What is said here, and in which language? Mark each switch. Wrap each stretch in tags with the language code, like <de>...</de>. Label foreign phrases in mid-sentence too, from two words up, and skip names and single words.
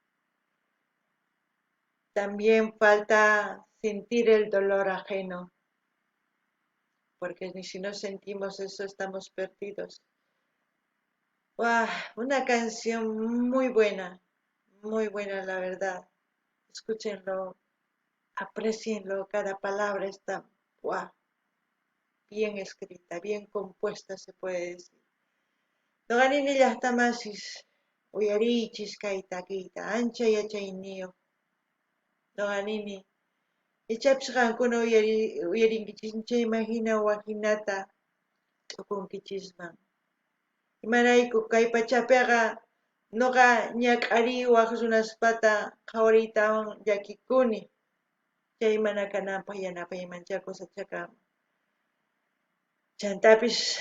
<es>También falta sentir el dolor ajeno, porque si no sentimos eso estamos perdidos. ¡Wow! Una canción muy buena la verdad. Escúchenlo, aprecienlo, cada palabra está ¡wow! Bien escrita, bien compuesta se puede decir.</es> <qu>Noqanini llaqtamasis uyarichis kay taquita ancha yachayniyoq noqanini ichapis qankuna uyarinkichis chayman hina wahinata t'ukunkichisman imarayku kay pachapiqa noqa ñak'ariwaq runaspata qhawariytawan llakikuni chay mana kananpaq yanapaymancha kusachakaman chantapis</qu>